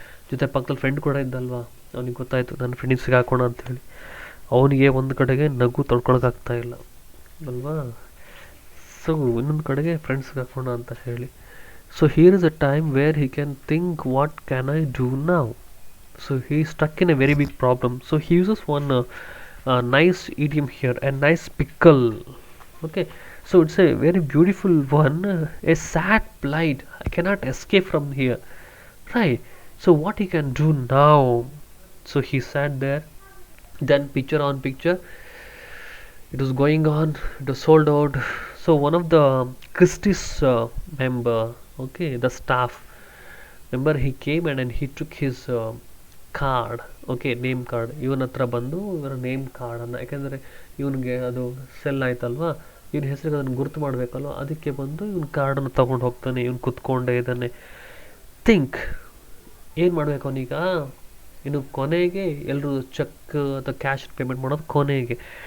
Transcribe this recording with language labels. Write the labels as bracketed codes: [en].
[kn] ಜೊತೆ ಪಕ್ಕದಲ್ಲಿ ಫ್ರೆಂಡ್ ಕೂಡ ಇದ್ದಲ್ವಾ, ಅವನಿಗೆ ಗೊತ್ತಾಯಿತು ನನ್ನ ಫ್ರೆಂಡಿಗೆ ಸಿಗಾಕೋಣ ಅಂತೇಳಿ. ಅವನಿಗೆ ಒಂದು ಕಡೆಗೆ ನಗು ತಡ್ಕೊಳಕ್ಕಾಗ್ತಾ ಇಲ್ಲ ಅಲ್ವಾ. ಸೊ ಇನ್ನೊಂದು ಕಡೆಗೆ ಫ್ರೆಂಡ್ಸ್ ಹಾಕೋಣ ಅಂತ ಹೇಳಿ. [en] So here is a time where he can think what can I do now. So he stuck in a very big problem. So he uses one nice idiom here, a nice pickle, okay. So it's a very beautiful one, a sad plight, I cannot escape from here, right. So what he can do now? So he sat there, then picture on picture it was going on, it was sold out. So one of the Christie's member, okay, the staff member, he came and he took his card, okay, name card. [kn] ಇವನ ಹತ್ರ ಬಂದು ಇವರ name ಕಾರ್ಡನ್ನು, ಯಾಕೆಂದರೆ ಇವನಿಗೆ ಅದು cell ಆಯ್ತಲ್ವಾ, ಇವನ ಹೆಸರಿಗೆ ಅದನ್ನು ಗುರುತು ಮಾಡಬೇಕಲ್ವ, ಅದಕ್ಕೆ ಬಂದು ಇವನ ಕಾರ್ಡನ್ನು ತೊಗೊಂಡು ಹೋಗ್ತಾನೆ. ಇವನು ಕುತ್ಕೊಂಡೇ ಇದ್ದಾನೆ. ಥಿಂಕ್ ಏನು ಮಾಡಬೇಕು ಅವನೀಗ. ಇನ್ನು ಕೊನೆಗೆ ಎಲ್ಲರೂ ಚೆಕ್ ಅಥವಾ ಕ್ಯಾಶ್ ಪೇಮೆಂಟ್ ಮಾಡೋದು ಕೊನೆಗೆ.